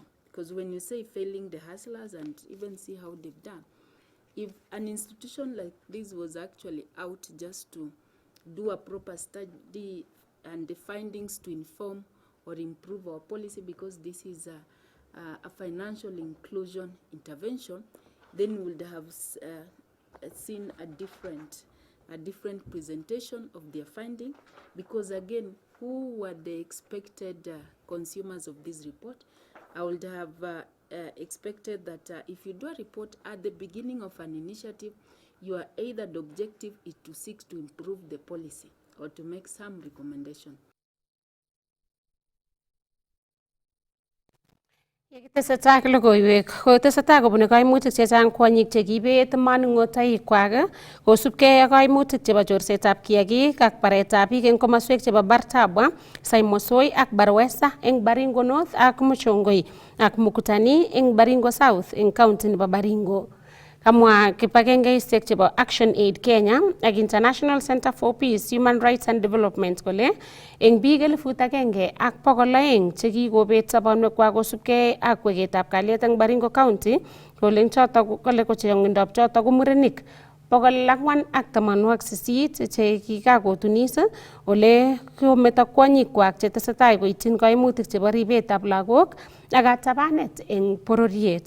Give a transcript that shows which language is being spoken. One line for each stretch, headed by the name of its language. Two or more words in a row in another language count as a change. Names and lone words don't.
English: Because when you say failing the hustlers and even see how they've done, if an institution like this was actually out just to do a proper study and the findings to inform or improve our policy, because this is a financial inclusion intervention, then we would have seen a different presentation of their finding, because again, who were the expected consumers of this report? I would have expected that if you do a report at the beginning of an initiative, you are either the objective is to seek to improve the policy or to make some recommendation.
Kalenjin: Yetesetai ak logoiwek kotesetai kobune kaimutik chechang kwonyik chekiibet manung'otoikwak kosubkei ak kaimutik chebo chorsetab kiagik ak baretab biik eng komoswek chebo Bartabwa, Saimosoi ak Barwesa eng Baringo North ak Muchongoi ak Mukutani eng Baringo South eng county nebo Baringo. Kamwa kibagengeisiek chebo Action Aid Kenya ak International Center for Peace, Human Rights and Development kole eng biik 1,200 chekikobet sobonwekwak kosubkei ak weketab kalyet eng Baringo County, kole eng chotok kole ko chong'indab chotok ko murenik 488 che kikakotunis ole kometo kwonyikwak chetesetai koityin kaimutik chebo ribetab lagok ak katabanet eng bororiet.